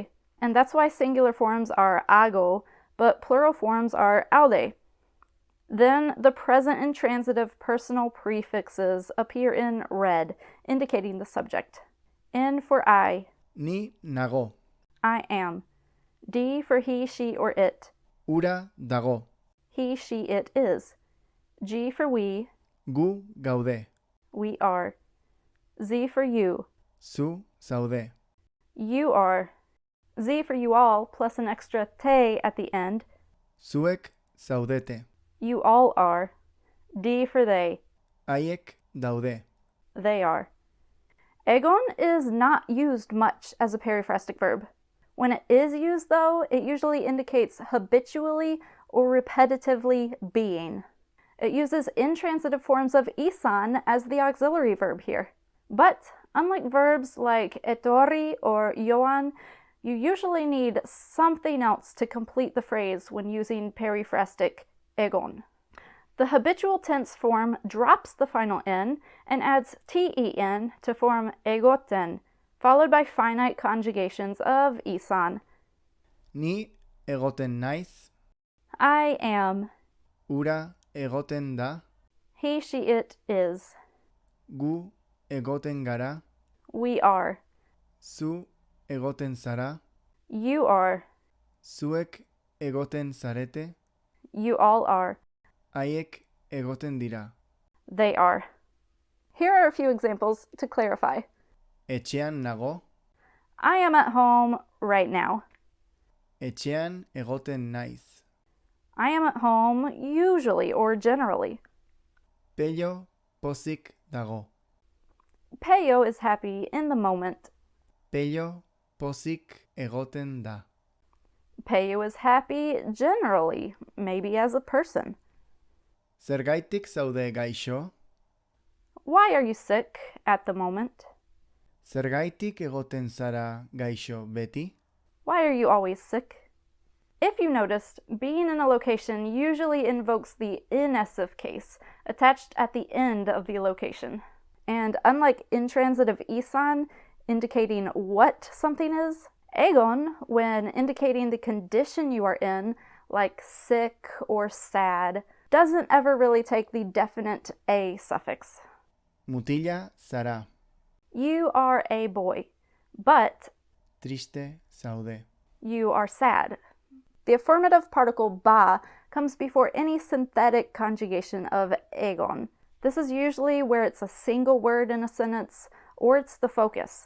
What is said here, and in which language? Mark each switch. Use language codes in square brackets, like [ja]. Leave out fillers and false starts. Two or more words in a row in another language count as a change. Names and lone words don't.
[en] And that's why singular forms are ago, but plural forms are aude. Then the present intransitive personal prefixes appear in red, indicating the subject. N for I. [eu] Ni nago. [en] I am. D for he, she, or it. [eu] Ura dago. [en] He, she, it is. G for we. [eu] Gu gaude. [en] We are. Z for you. [eu] Zu zaude. [en] You are. Z for you all, plus an extra te at the end. [eu] Zuek zaudete. [en] You all are. D for they. [eu] Haiek daude. [en] They are. Egon is not used much as a periphrastic verb. When it is used, though, it usually indicates habitually or repetitively being. It uses intransitive forms of isan as the auxiliary verb here. But unlike verbs like etorri or joan, you usually need something else to complete the phrase when using periphrastic egon. The habitual tense form drops the final n and adds ten to form egoten, followed by finite conjugations of isan. [eu] Ni egoten naiz. [en] I am. [eu] Ura egoten da. [en] He, she, it is. [eu] Gu egoten gara. [en] We are. [eu] Zu egoten zara. [en] You are. [eu] Zuek egoten zarete. [en] You all are. [eu] Haiek egoten dira. [en] They are. Here are a few examples to clarify. [eu] Etxean nago. [en] I am at home right now. [eu] Etxean egoten naiz. [en] I am at home usually or generally. [eu] Pello pozik dago. [en] Peyo is happy in the moment. [eu] Pello pozik egoten da. [en] Peyo is happy generally, maybe as a person. [eu] Zergaitik zaude gaixo? [en] Why are you sick at the moment? [eu] Zergaitik egoten zara gaixo beti? [en] Why are you always sick? If you noticed, being in a location usually invokes the inessive case attached at the end of the location. And unlike intransitive isan, indicating what something is, egon, when indicating the condition you are in, like sick or sad, doesn't ever really take the definite a suffix. [eu] Mutila zara. [en] You are a boy, but [eu] Triste zaude. [en] you are sad. The affirmative particle ba comes before any synthetic conjugation of egon. This is usually where it's a single word in a sentence or it's the focus.